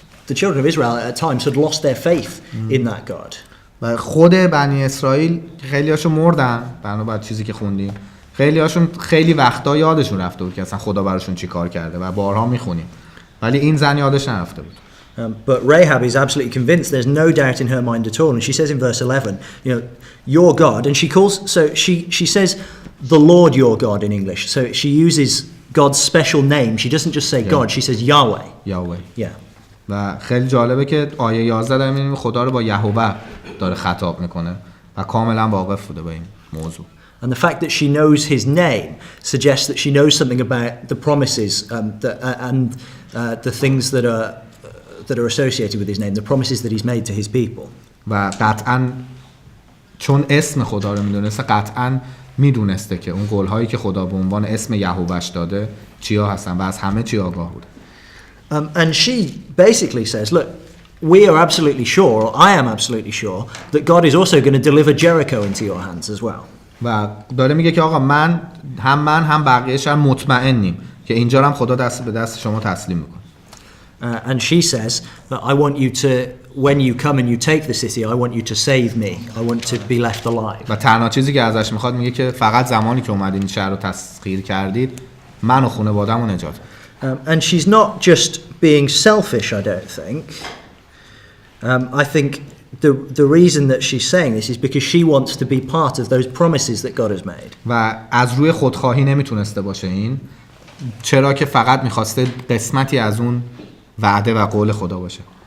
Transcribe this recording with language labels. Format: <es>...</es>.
<en>The children of Israel at times had lost their faith in that God.</en> <fa>و خود بنی اسرائیل خیلیاشون مردن، بنابر چیزی که خوندیم. خیلیاشون خیلی وقتا یادشون رفته بود که اصلا خدا براشون چی کار کرده و بارها میخونیم. ولی این زن یادش نرفته بود.</fa> <en>But Rahab is absolutely convinced. There's no doubt in her mind at all. And she says in verse 11, your God, and she says the Lord your God in English. So she uses God's special name. She doesn't just say God, she says Yahweh. Yahweh. Yeah.</en> <fa>و خیلی جالبه که آیه 11 داره می‌بینیم خدا رو با یهوه داره خطاب میکنه و کاملا واقف بوده به این موضوع.</fa> <en>And the fact that she knows his name suggests that she knows something about the promises and the things that are associated with his name, the promises that he's made to his people.</en> <fa>و قطعاً چون اسم خدا رو میدونسته قطعاً میدونسته که اون قول‌هایی که خدا به عنوان اسم یهوهش داده چیا هستن و از همه چی آگاه بوده.</fa> <en>And she basically says, look, we are absolutely sure, or I am absolutely sure, that God is also going to deliver Jericho into your hands as well.</en> <fa>و داره میگه که آقا من هم بقیه شهر مطمئنیم که اینجا هم خدا دست به دست شما تسلیم میکنه.</fa> <en>And she says that I want you to, when you come and you take the city, I want you to save me. I want to be left alive.</en> <fa>و تنها چیزی که ازش میخواد میگه که فقط زمانی که اومدین این شهر رو تسخیر کردید من و خانواده‌مو نجات.</fa> <en>And she's not just being selfish, I don't think. I think the reason that she's saying this is because she wants to be part of those promises that God has made.</en> <fa>و از روی خودخواهی نمیتونسته باشه این، چرا که فقط میخواسته قسمتی از اون وعده و قول خدا باشه.</fa>